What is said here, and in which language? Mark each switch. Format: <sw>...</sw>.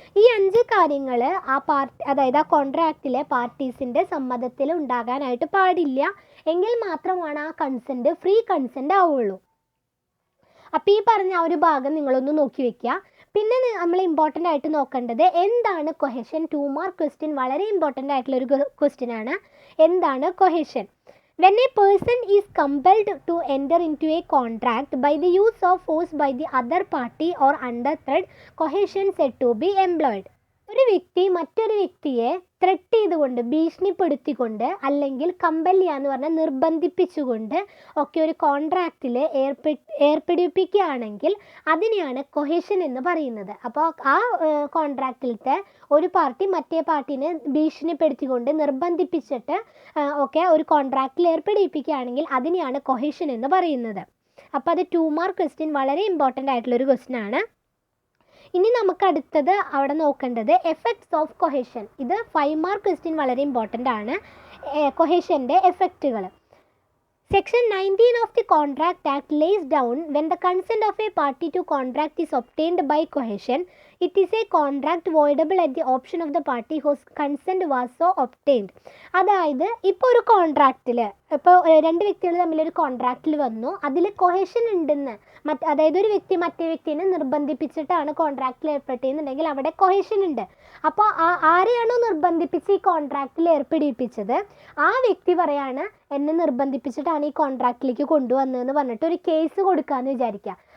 <ml>ഈ 5 കാര്യങ്ങൾ അതായത് ആ കോൺട്രാക്റ്റിലെ പാർട്ടീസിൻ്റെ സമ്മതത്തിൽ ഉണ്ടാകാനായിട്ട് പാടില്ല. എങ്കിൽ മാത്രമാണ് ആ കൺസെൻറ്റ് ഫ്രീ കൺസെൻറ്റ് ആവുള്ളൂ. അപ്പോൾ ഈ പറഞ്ഞ ആ ഒരു ഭാഗം നിങ്ങളൊന്ന് നോക്കി വെക്കുക. പിന്നെ നമ്മൾ ഇമ്പോർട്ടൻ്റ് ആയിട്ട് നോക്കേണ്ടത് എന്താണ് കൊഹേഷൻ. 2 മാർക്ക് ക്വസ്റ്റ്യൻ, വളരെ ഇമ്പോർട്ടൻ്റ് ആയിട്ടുള്ളൊരു ക്വസ്റ്റ്യൻ ആണ്. എന്താണ് cohesion?</ml> <en>When a person is compelled to enter into a contract by the use of force by the other party or under threat, coercion said to be employed.</en> <ml>ഒരു വ്യക്തി മറ്റൊരു വ്യക്തിയെ threat ചെയ്തുകൊണ്ട്, ഭീഷണിപ്പെടുത്തിക്കൊണ്ട്, അല്ലെങ്കിൽ compel ചെയ്യാന്ന് പറഞ്ഞാൽ നിർബന്ധിപ്പിച്ചുകൊണ്ട് ഒക്കെ ഒരു കോൺട്രാക്റ്റിൽ ഏർപ്പെടുപ്പിക്കുകയാണെങ്കിൽ അതിനെയാണ് കൊഹേഷൻ എന്ന് പറയുന്നത്. അപ്പോൾ ആ കോൺട്രാക്റ്റിലത്തെ ഒരു പാർട്ടി മറ്റേ പാർട്ടിനെ ഭീഷണിപ്പെടുത്തിക്കൊണ്ട് നിർബന്ധിപ്പിച്ചിട്ട് ഒക്കെ ഒരു കോൺട്രാക്റ്റിൽ ഏർപ്പെടുപ്പിക്കുകയാണെങ്കിൽ അതിനെയാണ് കൊഹേഷൻ എന്ന് പറയുന്നത്. അപ്പോൾ അത് 2 മാർക്ക് ക്വസ്റ്റ്യൻ, വളരെ ഇമ്പോർട്ടൻ്റ് ആയിട്ടുള്ളൊരു ക്വസ്റ്റ്യൻ ആണ്. ഇനി നമുക്ക് അടുത്തത് അവിടെ നോക്കേണ്ടത് എഫക്ട്സ് ഓഫ് കൊഹേഷൻ. ഇത് 5 മാർക്ക് ക്വസ്റ്റ്യൻ, വളരെ ഇമ്പോർട്ടൻ്റ് ആണ്. കൊഹേഷൻ്റെ എഫക്റ്റുകൾ.</ml> <en>Section 19 of the Contract Act lays down when the consent of a party to contract is obtained by coercion, it is a contract voidable at the option of the party whose consent was so obtained.</en> <ml>അതായത് ഇപ്പോൾ ഒരു കോൺട്രാക്റ്റിൽ, ഇപ്പോൾ 2 വ്യക്തികൾ തമ്മിലൊരു കോൺട്രാക്റ്റിൽ വന്നു, അതിൽ cohesion ഉണ്ടെന്ന്, അതായത് ഒരു വ്യക്തി മറ്റേ വ്യക്തിനെ നിർബന്ധിപ്പിച്ചിട്ടാണ് കോൺട്രാക്റ്റിൽ ഏർപ്പെട്ടതെന്നുണ്ടെങ്കിൽ അവിടെ കൊഹേഷൻ ഉണ്ട്. അപ്പോൾ ആരെയാണോ നിർബന്ധിപ്പിച്ച് ഈ കോൺട്രാക്റ്റിൽ ഏർപ്പെടുപ്പിച്ചത് ആ വ്യക്തി പറയാണ് എന്നെ നിർബന്ധിപ്പിച്ചിട്ടാണ് ഈ കോൺട്രാക്റ്റിലേക്ക് കൊണ്ടുവന്നതെന്ന് പറഞ്ഞിട്ട് ഒരു കേസ് കൊടുക്കാമെന്ന് വിചാരിക്കുക.</ml>